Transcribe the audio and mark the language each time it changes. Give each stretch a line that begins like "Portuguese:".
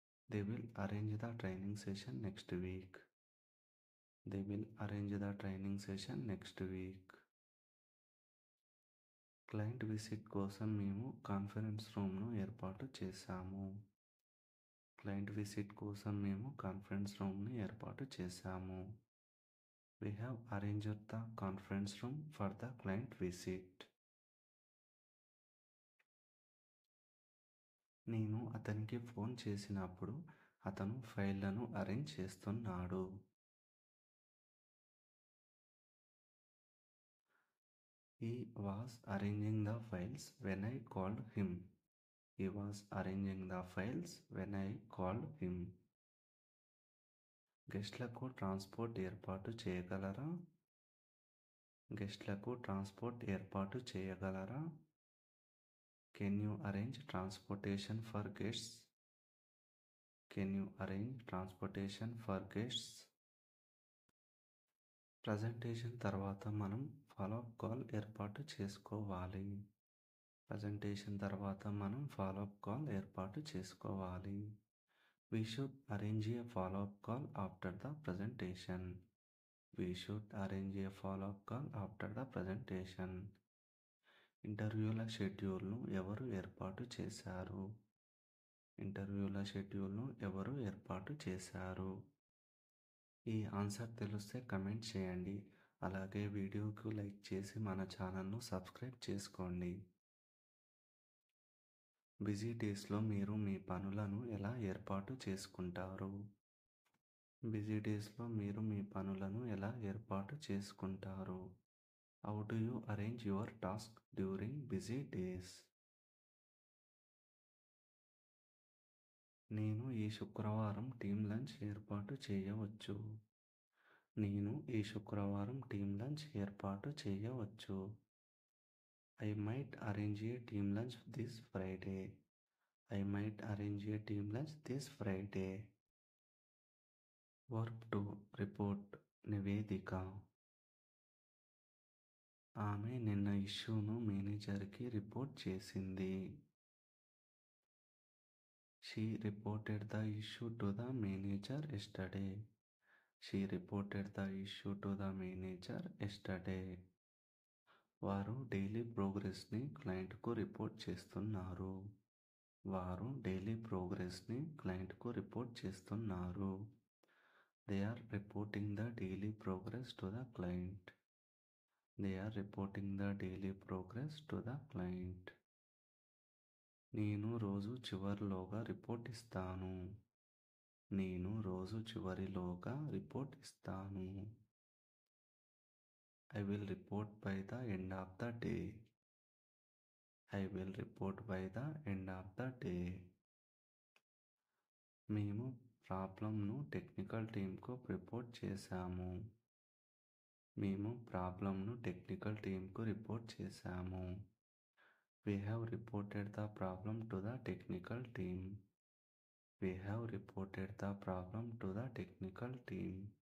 English: They will arrange the training session next week. They will arrange the training session next week.
Telugu: Client visit కోసం మేము conference రూమ్ను ఏర్పాటు చేశాము. Client visit కోసం మేము conference రూమ్ని ఏర్పాటు చేశాము.
English: We have arranged the conference room for the client visit.
Telugu: నేను అతనికి ఫోన్ చేసినప్పుడు అతను ఫైళ్లను అరేంజ్ చేస్తున్నాడు.
English: He was arranging the files when I called him. He was arranging the files when I called him.
Telugu: గెస్ట్లకు transport ఏర్పాటు చేయగలరా? గెస్ట్లకు transport ఏర్పాటు చేయగలరా?
English: Can you arrange transportation for guests? Can you arrange transportation for guests?
Telugu: Presentation తర్వాత మనం follow up call ఏర్పాటు చేసుకోవాలి. Presentation తర్వాత మనం ఫాలోఅప్ కాల్ ఏర్పాటు చేసుకోవాలి.
English: We should arrange a follow-up call after the presentation. We should arrange a follow-up call after the presentation.
Telugu: ఇంటర్వ్యూల షెడ్యూల్ను ఎవరు ఏర్పాటు చేశారు? ఇంటర్వ్యూల షెడ్యూల్ను ఎవరు ఏర్పాటు చేశారు? ఈ ఆన్సర్ తెలిస్తే కమెంట్ చేయండి. అలాగే వీడియోకు లైక్ చేసి మన ఛానల్ను సబ్స్క్రైబ్ చేసుకోండి. బిజీ డేస్లో మీరు మీ పనులను ఎలా ఏర్పాటు చేసుకుంటారు? బిజీ డేస్లో మీరు మీ పనులను ఎలా ఏర్పాటు చేసుకుంటారు?
English: How do you arrange your task during busy days?
Telugu: నేను ఈ శుక్రవారం టీమ్ లంచ్ ఏర్పాటు చేయవచ్చు. నేను ఈ శుక్రవారం టీమ్ లంచ్ ఏర్పాటు చేయవచ్చు.
English: I might arrange a team lunch this Friday. I might arrange a team lunch this Friday. Verb 2 report నివేదిక.
Telugu: ఆమె నిన్న ఇష్యూను మేనేజర్కి రిపోర్ట్ చేసింది.
English: She reported the issue to the manager yesterday. She reported the issue to the manager yesterday.
Telugu: వారు daily ప్రోగ్రెస్ని క్లయింట్కు report చేస్తున్నారు. వారు daily ప్రోగ్రెస్ని క్లయింట్కు report చేస్తున్నారు.
English: They are reporting the daily progress to the client. They are reporting the daily progress to the client.
Telugu: నేను రోజు చివరిలోగా report ఇస్తాను. నేను రోజు చివరిలోగా report ఇస్తాను.
English: I will report by the end of the day. I will report by the end of the day.
Telugu: మేము ప్రాబ్లంను technical టీంకు report చేశాము. మేము ప్రాబ్లంను technical టీంకు report చేశాము.
English: We have reported the problem to the technical team. We have reported the problem to the technical team.